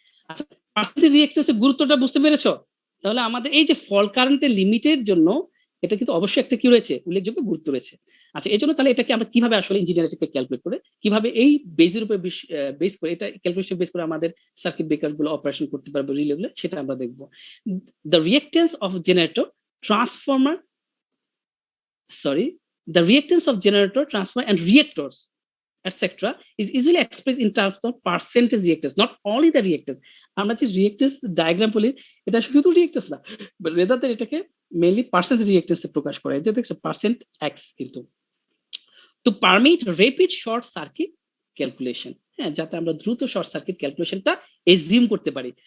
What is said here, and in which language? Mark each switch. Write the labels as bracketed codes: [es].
[bn] আচ্ছা, পার্সেন্টেজ রিঅ্যাক্টেন্সের গুরুত্বটা বুঝতে পেরেছো? তাহলে আমাদের এই যে ফল কারেন্টের লিমিটের জন্য এটা কিন্তু অবশ্যই একটা কি রয়েছে, উল্লেখযোগ্য গুরুত্ব রয়েছে। আচ্ছা এই জন্য তাহলে এটাকে আমরা কিভাবে আসলে ইঞ্জিনিয়ার এটাকে ক্যালকুলেট করে, কিভাবে এই বেজের উপরে বেস করে, এটা ক্যালকুলেশন বেস করে আমাদের সার্কিট ব্রেকার গুলো অপারেশন করতে পারবো, রিলেগুলো, সেটা আমরা দেখবো। [en] The reactance of generator transformer the reactance of generator, transformer and reactors etc. is usually expressed in terms of percentage reactance, not only the reactance. [bn] আমরা যে রিঅ্যাক্টেন্স ডায়াগ্রাম বলি, এটা শুধু রিঅ্যাক্টেন্স না, রেদার দ্যান এটাকে মেইনলি পার্সেন্টেজ রিঅ্যাক্টেন্সে প্রকাশ করা হয়, যে দেখছো %x। কিন্তু [en] to permit rapid short circuit calculation, [bn] হ্যাঁ, যাতে আমরা দ্রুত শর্ট সার্কিট ক্যালকুলেশনটা এজিউম করতে পারি।